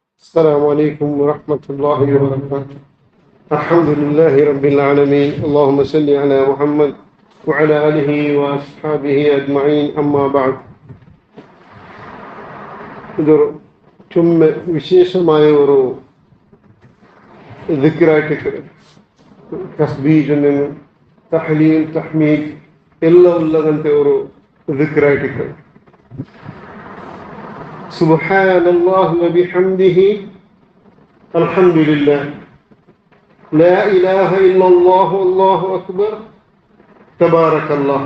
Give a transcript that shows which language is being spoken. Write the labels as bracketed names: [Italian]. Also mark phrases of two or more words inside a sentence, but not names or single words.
[Arabic] السلام عليكم ورحمة الله وبركاته. الحمد لله رب العالمين. اللهم صل على محمد وعلى آله وأصحابه أجمعين. أما بعد. [Malayalam] ഇതൊരു വിശേഷമായ ഒരു ദിക്റായിട്ട് തസ്ബീഹ് തഹ്ലീൽ തഹ്മീദ് എല്ലാം ഉള്ളതിൻ്റെ ഒരു ദിക്റായിട്ട് [Arabic] سبحان الله وبحمده الحمد لله لا إله إلا الله الله أكبر تبارك الله.